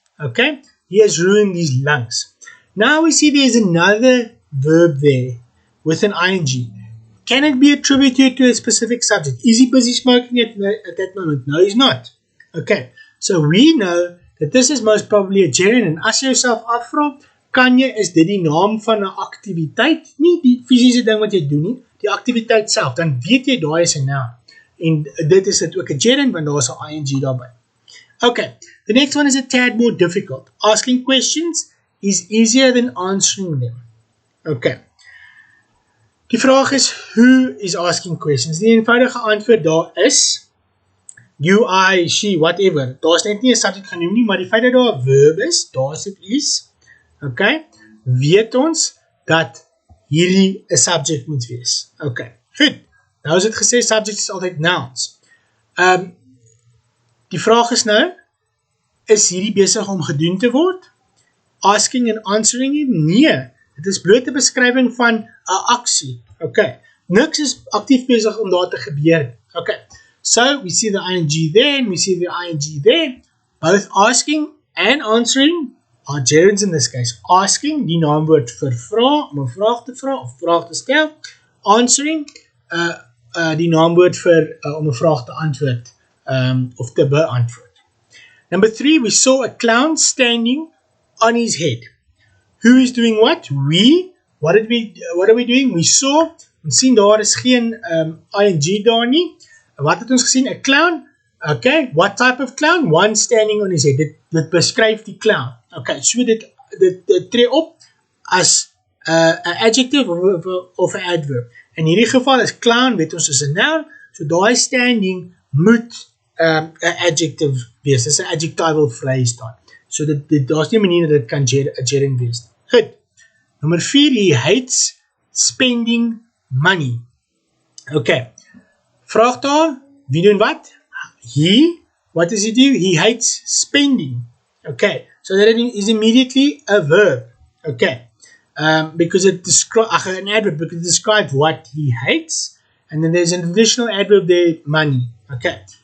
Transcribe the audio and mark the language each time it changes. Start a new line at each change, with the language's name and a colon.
English: Okay, he has ruined his lungs. Now we see there is another verb there with an ing. Can it be attributed to a specific subject? Is he busy smoking at that moment? No, he's not. Okay, so we know that this is most probably a gerund.
Afrikaans: En as jy jouself afvra, kan jy, is dit die naam van 'n aktiwiteit, nie die fisiese ding wat jy doen nie, die aktiwiteit self, dan weet jy daai is 'n noun. En dit is dit ook 'n gerund want daar is 'n ing daarbey.
English: Okay, the next one is a tad more difficult. Asking questions is easier than answering them. Okay.
Afrikaans: Die vraag is,
English: who is asking questions?
Afrikaans: Die eenvoudige antwoord daar is
English: you, I, she, whatever.
Afrikaans: Daar is net nie 'n subject genoem nie, maar die feit dat daar 'n verb is, daar is dit is, okay, weet ons dat hierdie 'n subject moet wees. Okay, goed. Nou is dit gesê, subject is altyd nouns. Die vraag is nou, is hierdie besig om gedoen te word? Asking and answering it? Nee, dit is bloot 'n beskrywing van 'n aksie.
English: Okay,
Afrikaans: niks is aktief besig om daar te gebeur.
English: Okay, so we see the ing there and we see the ing there. Both asking and answering are gerunds in this case.
Afrikaans: Asking, die naamwoord vir vra, om 'n vraag te vra of vraag te stel. Answering, die naamwoord vir om 'n vraag te antwoord of te beantwoord.
English: Number 3, we saw a clown standing on his head. Who is doing what? We. What are we doing? We saw,
Afrikaans: ons sien daar is geen ing daar nie. Wat het ons gesien?
English: A clown. Okay, what type of clown? One standing on his head.
Afrikaans: Dit beskryf die clown. Okay, so dit tree op as 'n adjective of 'n adverb. In hierdie geval is clown, weet ons is 'n noun, so daai standing moet 'n adjective wees. Dis 'n adjectival phrase daar. So daar's nie 'n manier dat dit kan 'n gerund wees. Goed.
English: Number 4, he hates spending money. Okay.
Afrikaans: Vraag daar, wie doen wat?
English: He, what does he do? He hates spending. Okay. So that is immediately a verb. Okay. Because it describes an adverb because it describes what he hates, and then there's an additional adverb there, money. Okay.